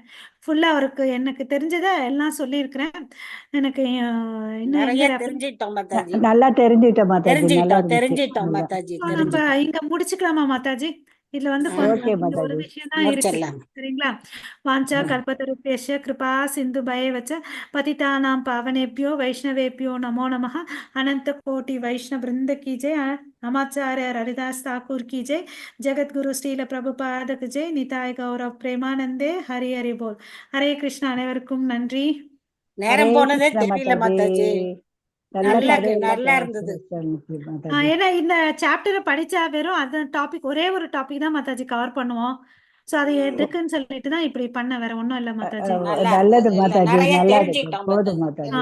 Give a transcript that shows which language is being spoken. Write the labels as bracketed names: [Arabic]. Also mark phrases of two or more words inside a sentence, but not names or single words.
[Tamil] ஃபுல்லா அவருக்கு எனக்கு தெரிஞ்சதை எல்லாம் சொல்லியிருக்கிறேன். எனக்கு இன்னும் நிறைய தெரிஞ்சிட்டோம் மாதாஜி. நல்லா தெரிஞ்சுட்டோம் மாதாஜி. நல்லா தெரிஞ்சிட்டோம் மாதாஜி. நம்ம இங்க முடிச்சுக்கலாமா மாதாஜி? இதுல வந்து கொஞ்சம் ஒரு விஷயம் தான் இருக்கு. [Sanskrit] சரிங்களா? वाञ्छा कल्पतरुभ्यश्च कृपा सिन्धु भ्य एव च पतितानां पावनेभ्यो वैष्णवेभ्यो नमो नमः. [Hindi] अनंत कोटि वैष्णव वृंद की जय. नमाचार्य हरिदास ठाकुर की जय. जगत गुरु श्रील प्रभुपाद की जय. निताय गौरव प्रेमानंदे. हरि हरि बोल. हरे कृष्ण. [Tamil] அனைவருக்கும் நன்றி. நேரம் போனதே தெரியல மாதாஜி. நல்லா இருந்தது. ஏன்னா இந்த சாப்டரை படிச்சா வெறும் அந்த டாபிக் ஒரே ஒரு டாபிக் தான் மாதாஜி கவர் பண்ணுவோம். சோ அது எதுக்குன்னு சொல்லிட்டு தான் இப்படி பண்ண, வேற ஒண்ணும் இல்ல மாதாஜி. நல்லது மாதாஜி. நல்லா போதும் மாதாஜி.